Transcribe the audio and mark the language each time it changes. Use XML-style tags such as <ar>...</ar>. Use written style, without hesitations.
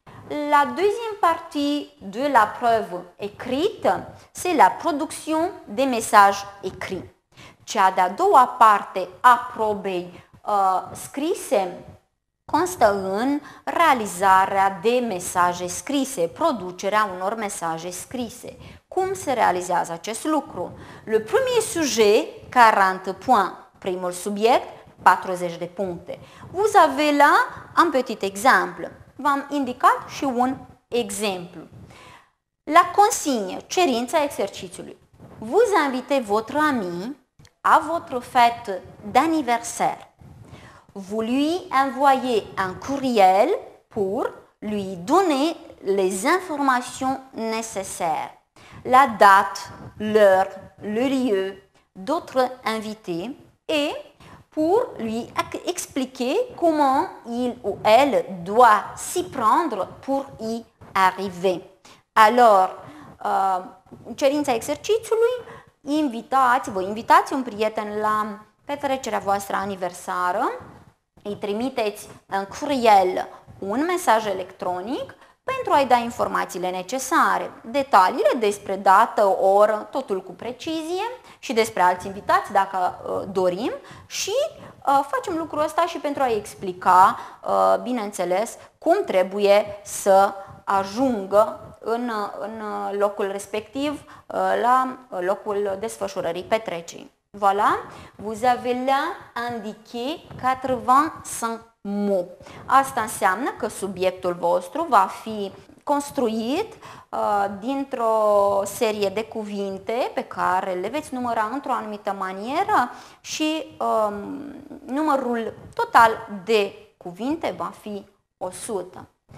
<fr>La deuxième partie de la preuve écrite, c'est la production des messages écrits.</fr> <ro>Cea de-a doua parte a probei scrise constă în realizarea de mesaje scrise, producerea unor mesaje scrise. Cum se realizează acest lucru?</ro> <fr>Le premier sujet, 40 points.</fr> <ro>Primul subiect, 40 de puncte.</ro> <fr>Vous avez là un petit exemple.</fr> <ro>V-am indicat și un exemplu.</ro> <fr>La consigne,</fr> <ro>cerința exercițiului.</ro> <fr>Vous invitez votre ami à votre fête d'anniversaire. Vous lui envoyez un courriel pour lui donner les informations nécessaires. La date, l'heure, le lieu, d'autres invités et pour lui expliquer comment il ou elle doit s'y prendre pour y arriver.</fr> <ro>Alors, cerința exercițiului, vă invitați un prieten la petrecerea voastră aniversară, îi trimiteți în courriel un mesaj electronic pentru a-i da informațiile necesare, detaliile despre dată, oră, totul cu precizie și despre alți invitați dacă dorim și facem lucrul ăsta și pentru a-i explica, bineînțeles, cum trebuie să ajungă în locul respectiv, la locul desfășurării petrecerii.</ro> <fr>Voilà, vous avez là indiqué 85 mots.</fr> <ro>Asta înseamnă că subiectul vostru va fi construit dintr-o serie de cuvinte pe care le veți număra într-o anumită manieră și numărul total de cuvinte va fi 100.</ro>